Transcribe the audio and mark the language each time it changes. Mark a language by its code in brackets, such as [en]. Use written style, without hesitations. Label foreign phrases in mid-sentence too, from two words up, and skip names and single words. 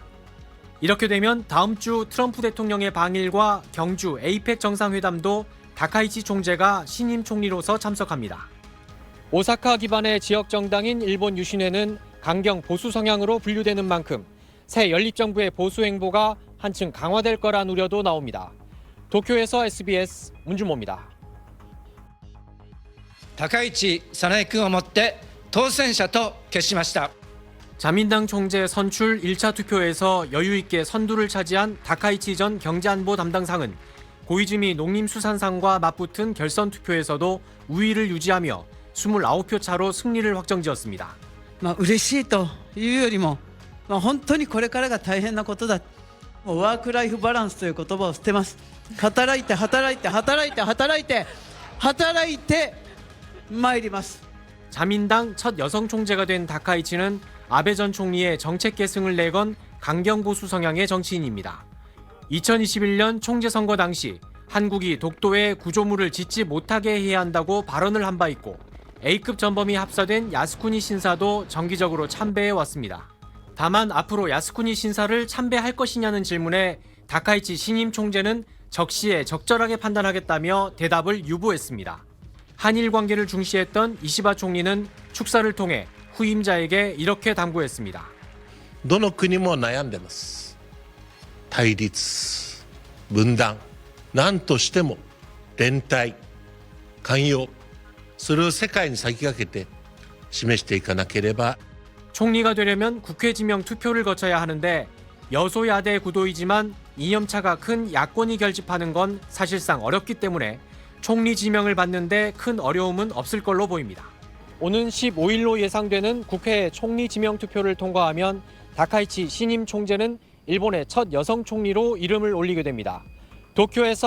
[ko] 이렇게 되면 다음 주 트럼프 대통령의 방일과 경주 에이펙 정상회담도 다카이치 총재가 신임 총리로서 참석합니다. 오사카 기반의 지역 정당인 일본 유신회는 강경 보수 성향으로 분류되는 만큼 새 연립정부의 보수 행보가 한층 강화될 거란 우려도 나옵니다. 도쿄에서 SBS 문주모입니다. [ja] 高市早苗君をもって当選者と決しました。 [ko] 자민당 총재 선출 1차 투표에서 여유있게 선두를 차지한 다카이치 전 경제안보 담당상은 고이즈미 농림수산상과 맞붙은 결선 투표에서도 우위를 유지하며 29표 차로 승리를 확정지었습니다. [ja] 嬉しいというよりも、本当にこれからが大変なことだ。もうワークライフバランスという言葉を捨てます。働いて働いて働いて働いて働いて参ります。 [ko] 자민당 첫 여성 총재가 된 다카이치는 아베 전 총리의 정책 계승을 내건 강경 보수 성향의 정치인입니다. 2021년 총재 선거 당시 한국이 독도에 구조물을 짓지 못하게 해야 한다고 발언을 한 바 있고 A급 전범이 합사된 야스쿠니 신사도 정기적으로 참배해 왔습니다. 다만 앞으로 야스쿠니 신사를 참배할 것이냐는 질문에 다카이치 신임 총재는 적시에 적절하게 판단하겠다며 대답을 유보했습니다. 한일 관계를 중시했던 이시바 총리는 축사를 통해 후임자에게 이렇게 당부했습니다. [ja] どの国も悩んでます。対立、分断、何としても連帯、寛容、それを世界に先駆けて示していかなければ [ko] 총리가 되려면 국회 지명 투표를 거쳐야 하는데 여소야대 구도이지만 이념차가 큰 야권이 결집하는 건 사실상 어렵기 때문에 총리 지명을 받는데 큰 어려움은 없을 걸로 보입니다. 오는 15일로 예상되는 국회 총리 지명 투표를 통과하면 다카이치 신임 총재는 일본의 첫 여성 총리로 이름을 올리게 됩니다.